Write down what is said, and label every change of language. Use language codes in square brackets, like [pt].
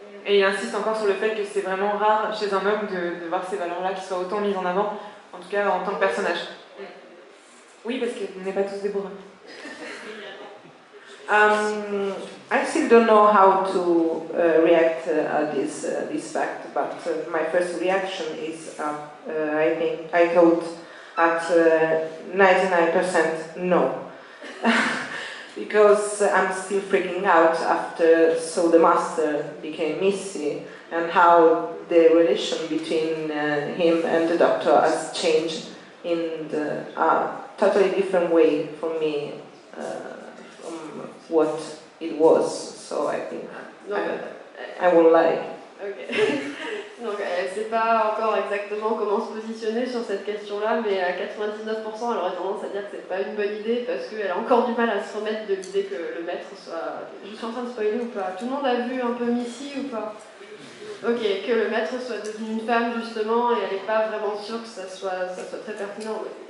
[fr] Et il insiste encore sur le fait que c'est vraiment rare chez un homme de voir ces valeurs-là qui soient autant mises en avant, en tout cas en tant que personnage. Oui, parce qu'on n'est pas tous des bourrins. [en] I still don't know how to react at this fact, but my first reaction is I thought at 99% no. Because I'm still freaking out after So the Master became Missy and how the relation between him and the Doctor has changed in a totally different way for me from what it was. So I think I won't lie. Okay. [fr] Donc elle ne sait pas encore exactement comment se positionner sur cette question-là, mais à 99%, elle aurait tendance à dire que c'est pas une bonne idée parce qu'elle a encore du mal à se remettre de l'idée que le maître soit... Je suis en train de spoiler ou pas? Tout le monde a vu un peu Missy ou pas? Ok, que le maître soit devenu une femme justement, et elle n'est pas vraiment sûre que ça soit très pertinent.